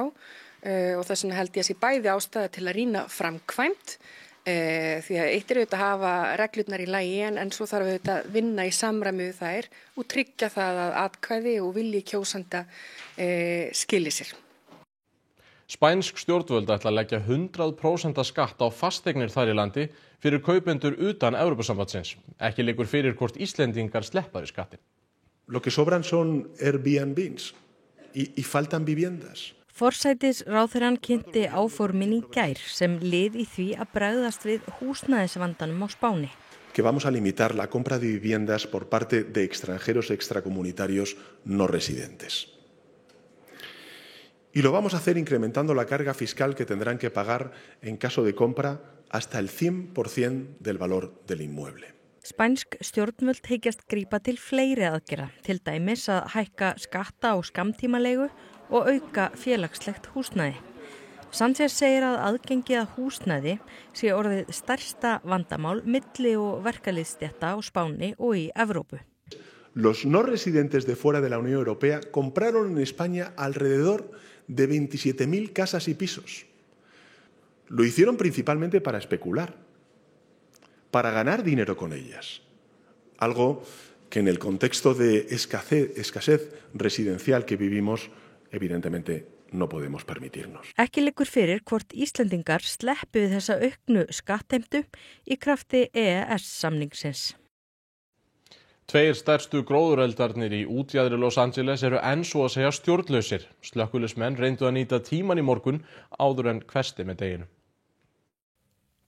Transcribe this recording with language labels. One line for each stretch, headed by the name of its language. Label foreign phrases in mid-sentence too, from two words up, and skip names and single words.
Icelandic: Og þess vegna held ég að sé bæði ástæða til að rýna framkvæmd því að eitt auðvitað að hafa reglurnar í lagi en svo þarf auðvitað að vinna í samræmi við þær og tryggja það að atkvæði og vilji kjósanda skili sér. Spænsk stjórnvöld ætla að leggja 100% skatt á fasteignir þar í landi fyrir kaupendur utan Evrópusambandsins. Ekki liggur fyrir hvort Íslendingar sleppar í skattin.
Spanish: Lo que sobran son Airbnbs y faltan viviendas.
Icelandic: Forsætisráðherrann kynnti áformin í gær sem lið í því að bregðast við húsnæðisvandanum á Spáni.
Spanish: Que vamos a limitar la compra de viviendas por parte de extranjeros extracomunitarios no residentes. Y lo vamos a hacer incrementando la carga fiscal que tendrán que pagar en caso de compra hasta el 100% del valor del inmueble.
Icelandic: Spænsk stjórnvöld hyggjast grípa til fleiri aðgerða, til dæmis að hækka skatta á skammtímalegu og auka félagslegt húsnæði. Sánchez segir að aðgengið að húsnæði sé orðið stærsta vandamál milli og verkalýðsstétta á Spáni og í Evrópu.
Spanish: Los no residentes de fuera de la Unión Europea compraron en España alrededor de 27.000 casas y pisos. Lo hicieron principalmente para especular, para ganar dinero con ellas. Algo que en el contexto de escasez residencial que vivimos evidentemente no podemos permitirnos.
Icelandic: Ekki liggur fyrir hvort Íslendingar sleppi við þessa auknu skattheimtu í krafti EES-samningsins. 2 stærstu gróðureldarnir í útjaðri Los Angeles eru enn svo að segja stjórnlausir. Slökkviliðsmenn reyndu að nýta tíman í morgun áður en hvessti með deginum.